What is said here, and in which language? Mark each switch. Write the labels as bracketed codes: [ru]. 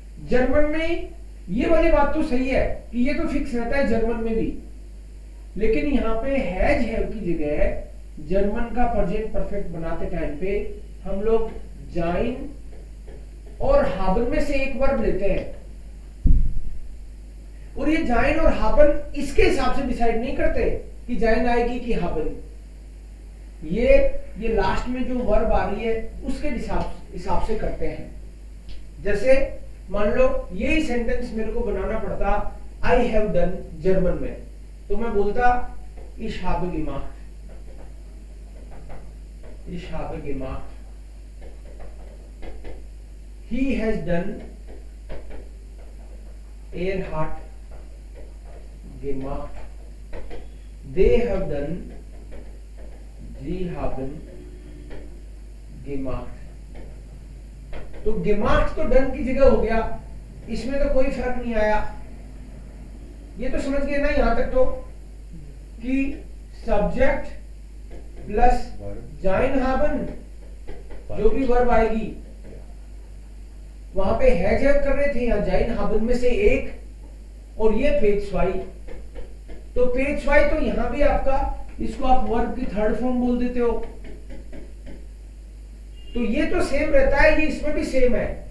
[hi] German में ये वाली बात तो सही है कि ये तो फिक्स रहता है जर्मन में भी, लेकिन यहाँ पे हैज हैव की जगह जर्मन का प्रेजेंट परफेक्ट बनाते टाइम पे हम लोग जाइन और हाबन में से एक वर्ब लेते हैं, और ये जाइन और हाबन इसके हिसाब से डिसाइड नहीं करते कि जाइन आएगी कि हाबन, ये लास्ट में जो वर्ब आ रही है उसके हिसाब से करते हैं। जैसे मान लो यही सेंटेंस मेरे को बनाना पड़ता [en] I have done [hi] जर्मन में, तो मैं बोलता [de] ich habe gemacht, ich habe gemacht, [en] he has done, [de] er hat gemacht, [en] they have done, [de] sie haben gemacht। [hi] तो gemacht तो डन की जगह हो गया, इसमें तो कोई फर्क नहीं आया। ये तो समझ गए ना यहां तक तो कि सब्जेक्ट प्लस जाइन हाबन, जो भी वर्ब आएगी वहां पे हैज हैव कर रहे थे, यहां जाइन हाबन में से एक, और ये पेज वाई, तो पेज वाई तो यहां भी आपका, इसको आप वर्ब की थर्ड फॉर्म बोल देते हो, तो ये तो सेम रहता है, ये इसमें भी सेम है।